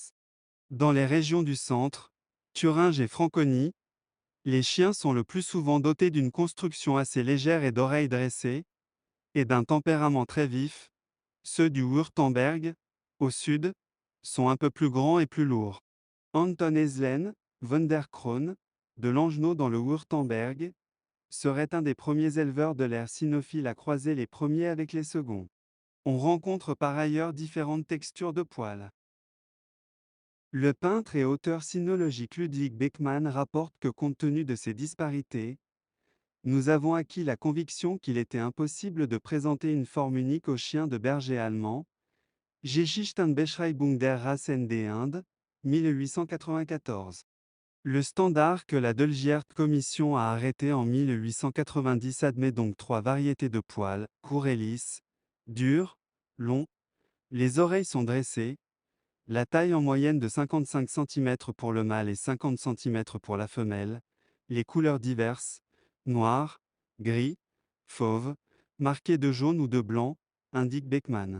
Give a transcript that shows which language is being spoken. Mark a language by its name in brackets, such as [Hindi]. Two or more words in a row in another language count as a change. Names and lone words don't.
[French] Dans les régions du centre, Thuringe et Franconie, Les chiens sont le plus souvent dotés d'une construction assez légère et d'oreilles dressées, et d'un tempérament très vif. Ceux du Wurtemberg, au sud, sont un peu plus grands et plus lourds. Anton Eslen, von der Kroon, de Langenau dans le Wurtemberg, serait un des premiers éleveurs de l'ère cynophile à croiser les premiers avec les seconds. On rencontre par ailleurs différentes textures de poils. Le peintre et auteur cynologique Ludwig Beckmann rapporte que compte tenu de ces disparités, nous avons acquis la conviction qu'il était impossible de présenter une forme unique aux chiens de berger allemand. [German] Geschichtenbeschreibung der Rassen des Indes, 1894. [French] Le standard que la Dolgiert Commission a arrêté en 1890 admet donc 3 variétés de poils, courts et lisses, durs, longs, les oreilles sont dressées, la taille en moyenne de 55 cm pour le mâle et 50 cm pour la femelle, les couleurs diverses, noir, gris, fauve, marquées de jaune ou de blanc, indique Beckmann.